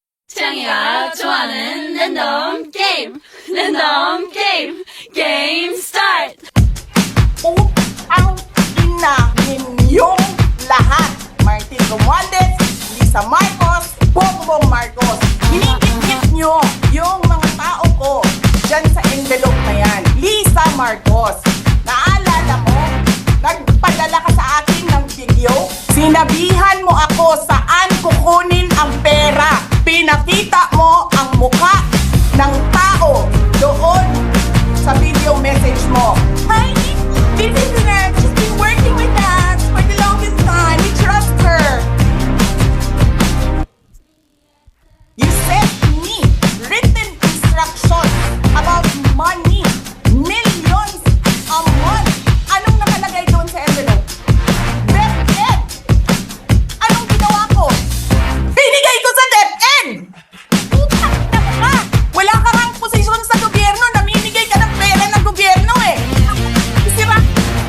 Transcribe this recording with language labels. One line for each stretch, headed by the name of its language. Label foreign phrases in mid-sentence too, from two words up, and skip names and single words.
Korean: 창이가 좋아하는 랜덤 게임 게임 스타트.
Filipino: Ang ina ninyong lahat. Martin Romualdez, Lisa Marcos, Bongbong Marcos. Hinigit nyo yung mga tao ko dyan sa envelope na yan. Lisa Marcos, naalala mo? Nagpadala ka sa akin ng video. Sinabihan mo ako saan kukunin ang pera. Pinakita mo ang mukha ng tao doon sa video message mo.
English: Hi, this is Nat. She's been working with us for the longest time. We trust her. You sent me written instructions about money. Millions a month.
Filipino: Anong nakalagay doon sa envelope? DepEd. Anong ginawa ko? Binigay ko sa DepEd! Puta na ka! Wala ka kang posisyon sa gobyerno. Namimigay ka ng pera ng gobyerno eh. Isira, no?